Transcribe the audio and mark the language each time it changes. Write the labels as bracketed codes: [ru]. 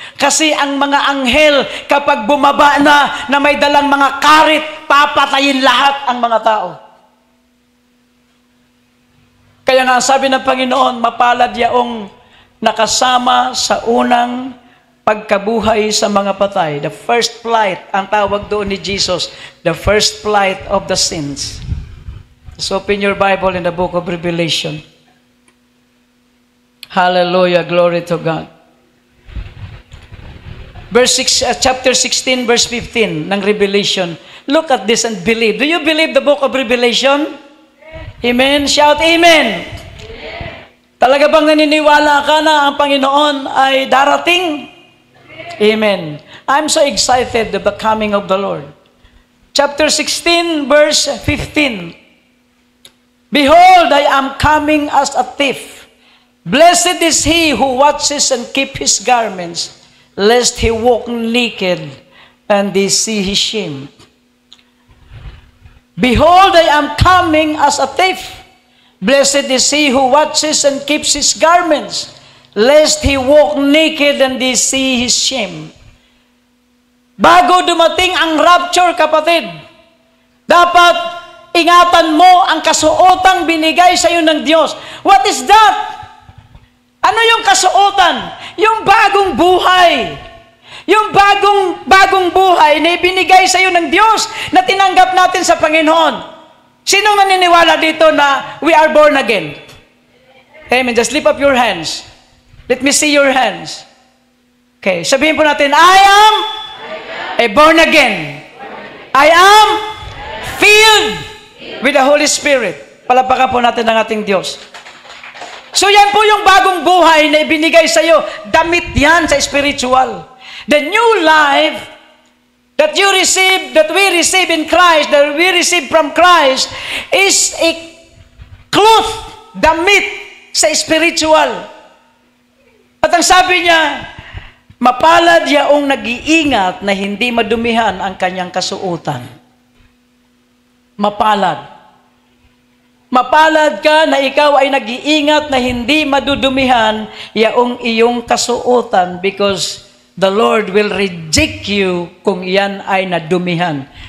[tl] Kasi ang mga anghel, kapag bumaba na may dalang mga karit, papatayin lahat ang mga tao. Kaya nga sabi ng Panginoon, mapalad yaong nakasama sa unang pagkabuhay sa mga patay. [en] The first flight, [tl] ang tawag doon ni Jesus, [en] the first flight of the saints. So open your Bible in the book of Revelation. Hallelujah, glory to God. Chapter 16, verse 15 ng Revelation. Look at this and believe. Do you believe the book of Revelation? Amen. Shout amen. [tl] Talaga bang naniniwala ka na ang Panginoon ay darating? Amen. [en] I'm so excited of the coming of the Lord. Chapter 16, verse 15. Behold, I am coming as a thief. Blessed is he who watches and keep his garments, lest he walk naked and they see his shame. Behold, I am coming as a thief. Blessed is he who watches and keeps his garments, lest he walk naked and they see his shame. [tl] Bago dumating ang rapture, kapatid, dapat ingatan mo ang kasuotang binigay sa iyo ng Diyos. [en] What is that? [tl] Ano yung kasuotan? Yung bagong buhay. Yung bagong buhay na ibinigay sa iyo ng Diyos na tinanggap natin sa Panginoon. Sinong naniniwala dito na [en] we are born again? Amen. Just lift up your hands. Let me see your hands. Okay. [tl] Sabihin po natin, [en] I am born again. I am filled with the Holy Spirit. [tl] Palapakan po natin ang ating Diyos. So yan po yung bagong buhay na ibinigay sa iyo. Damit yan sa spiritual. [en] The new life that you receive, that we receive in Christ, that we receive from Christ, is a cloth, [tl] damit sa spiritual. At ang sabi niya, mapalad yaong nag-iingat na hindi madumihan ang kanyang kasuotan. Mapalad. Mapalad ka na ikaw ay nag-iingat na hindi madudumihan yaong iyong kasuotan [en] because the Lord will reject you [tl] kung iyan ay nadumihan.